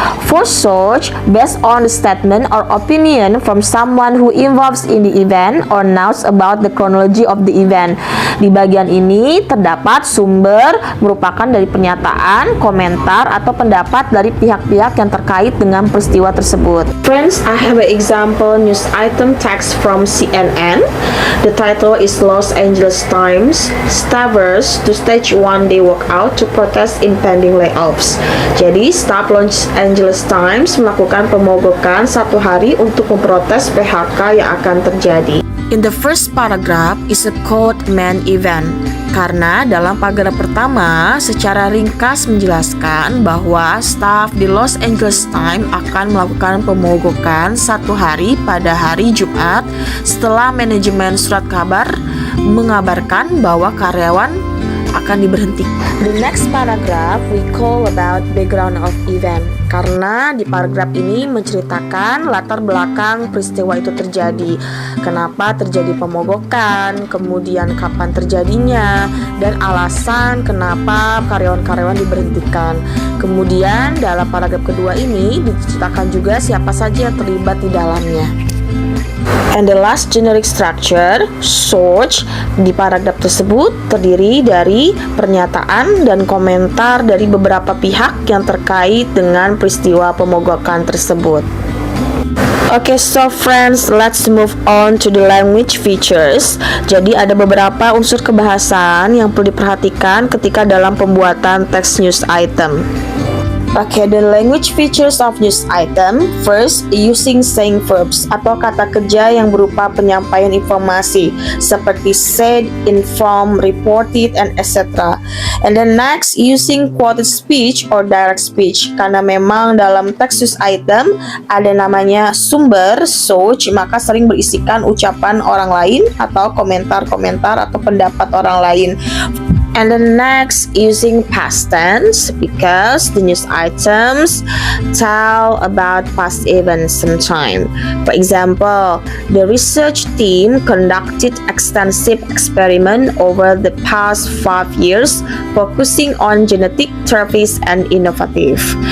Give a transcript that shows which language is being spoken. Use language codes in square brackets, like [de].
[en] For search, based on the statement or opinion from someone who involves in the event or knows about the chronology of the event. [id] Di bagian ini terdapat sumber merupakan dari pernyataan, komentar, atau pendapat dari pihak-pihak yang terkait dengan peristiwa tersebut. [en] Friends, I have an example news item text from CNN. The title is Los Angeles Times Staffers to stage one-day walkout to protest impending layoffs. [id] Jadi, staf Los Angeles Times melakukan pemogokan satu hari untuk memprotes PHK yang akan terjadi. [en] In the first paragraph is a quote main event. [id] Karena dalam paragraf pertama secara ringkas menjelaskan bahwa staf di Los Angeles Times akan melakukan pemogokan satu hari pada hari Jumat setelah manajemen surat kabar mengabarkan bahwa karyawan akan diberhentikan. [en] The next paragraph we call about background of event. [id] Karena di paragraf ini menceritakan latar belakang peristiwa itu terjadi. Kenapa terjadi pemogokan, kemudian kapan terjadinya, dan alasan kenapa karyawan-karyawan diberhentikan. Kemudian dalam paragraf kedua ini diceritakan juga siapa saja yang terlibat di dalamnya. [en] And the last generic structure, search, [id] di paragraf tersebut terdiri dari pernyataan dan komentar dari beberapa pihak yang terkait dengan peristiwa pemogokan tersebut. [en] Okay, so friends, let's move on to the language features. [id] Jadi ada beberapa unsur kebahasaan yang perlu diperhatikan ketika dalam pembuatan teks news item. [en] Okay, the language features of news item. First, using saying verbs [id] atau kata kerja yang berupa penyampaian informasi seperti [en] said, inform, reported, and etc. And then next, using quoted speech or direct speech. [id] Karena memang dalam teks news item ada namanya sumber, source, maka sering berisikan ucapan orang lain atau komentar-komentar atau pendapat orang lain. [en] And then next, using past tense because the news items tell about past events sometime. For example, the research team conducted extensive experiment over the past 5 years focusing on genetic therapies and innovative.